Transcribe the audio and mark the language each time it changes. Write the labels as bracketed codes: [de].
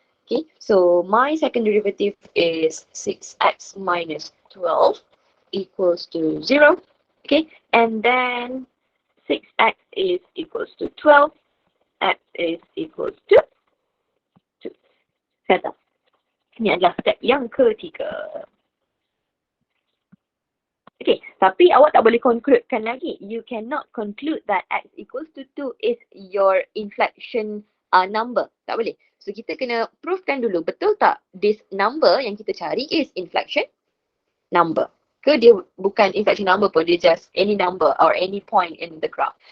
[en] Okay, so my second derivative is 6x minus 12 equals to 0. Okay, and then 6x is equals to 12, x is equals to 2. Settle. [ms] Ini adalah step yang ketiga. Okay, tapi awak tak boleh concludekan lagi. [en] You cannot conclude that x equals to 2 is your inflection number. [ms] Tak boleh. So kita kena provekan dulu, betul tak [en] this number [ms] yang kita cari [en] is inflection number. [ms] ke dia bukan [en] inflection number pun, dia just any number or any point in the graph.